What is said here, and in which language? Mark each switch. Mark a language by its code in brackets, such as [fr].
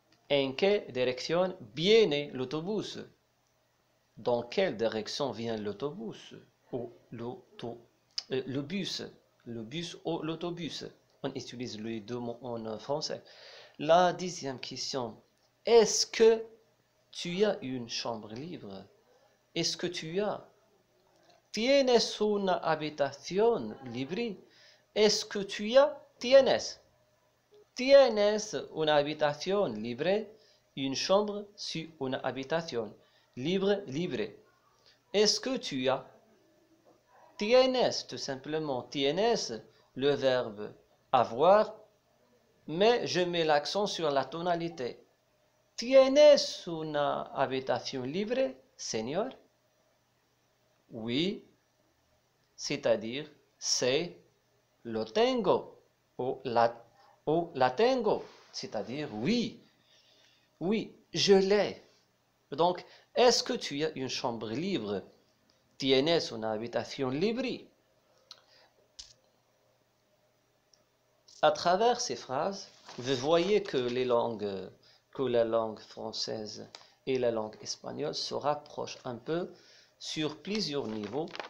[fr] En quelle direction viene l'autobus? Dans quelle direction vient l'autobus? Ou le bus. Le bus ou l'autobus. On utilise les deux mots en français. La 10e question. Est-ce que tu as une chambre libre? Est-ce que tu as? [es] ¿Tienes una habitación libre? [fr] Est-ce que tu as? [es] ¿Tienes? ¿Tienes una habitación libre? [fr] Une chambre sur une habitation. Libre, libre. Est-ce que tu as? Tienes, tout simplement. Tienes, le verbe avoir, mais je mets l'accent sur la tonalité. [es] ¿Tienes una habitación libre, señor? [fr] Oui, c'est-à-dire c'est [es] lo tengo [fr] ou [es] la tengo, [fr] c'est-à-dire oui, oui, je l'ai. Donc, est-ce que tu as une chambre libre? [es] ¿Tienes una habitación libre? [fr] À travers ces phrases, vous voyez que la langue française et la langue espagnole se rapprochent un peu sur plusieurs niveaux.